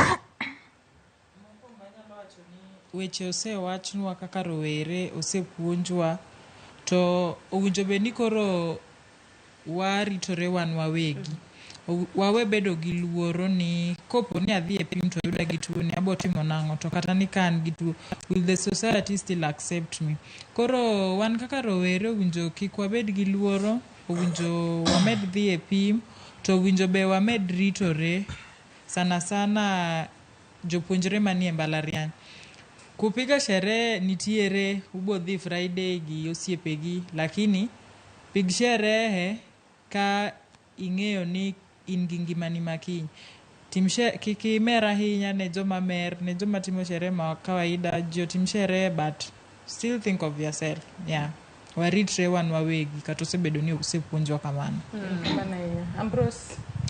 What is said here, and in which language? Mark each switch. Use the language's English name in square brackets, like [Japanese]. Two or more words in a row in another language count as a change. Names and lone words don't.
[Luo (Kenya and Tanzania)] Weche osewachnwa kaka rowere osepuonjwa, to owinjo bed ni koro waritore wan wawegi. Wawe bedo gi luoro ni kopo ni adhi e pim to yuda gi tuo ni abo timo nang'o, to kata ni kan gi tuo, [English] will the society still accept me? [Luo (Kenya and Tanzania)] Koro wan kaka rowere owinjo kik wabed gi luoro, owinjo wamed dhi e pim, to owinjo be wamed ritore sana sana jopuonjre manie mbalariany. [Swahili] Kupiga sherehe [Luo (Kenya and Tanzania)] nitiere, ubo dhi Friday gi osiepegi, lakini pig sherehe ka ing'eyo ni in gi ngimani makiny. Kik imer ahinya ne joma mer, ne joma timo sherehe ma kawaida, jo tim sherehe [English] but still think of yourself. Yeah. [Luo (Kenya and Tanzania)] Waritre wan wawegi kata osebedo ni osepuonjwa kamano. Ambrose.